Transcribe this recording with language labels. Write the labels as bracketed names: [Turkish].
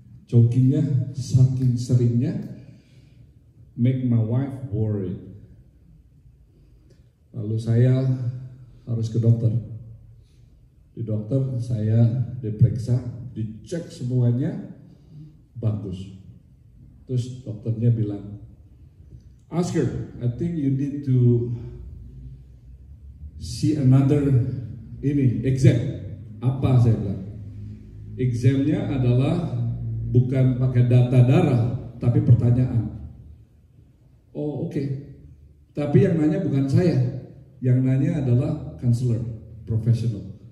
[Indonesian] Chokingnya saking seringnya [English] make my wife worried. [Indonesian] Lalu saya harus ke dokter. Di dokter saya diperiksa, dicek semuanya bagus. Terus dokternya bilang, [English] Oscar, I think you need to see another exam. [Indonesian] Apa saya bilang? Examnya adalah bukan pakai data darah, tapi pertanyaan. Oh oke. Tapi yang nanya bukan saya, yang nanya adalah counselor, professional.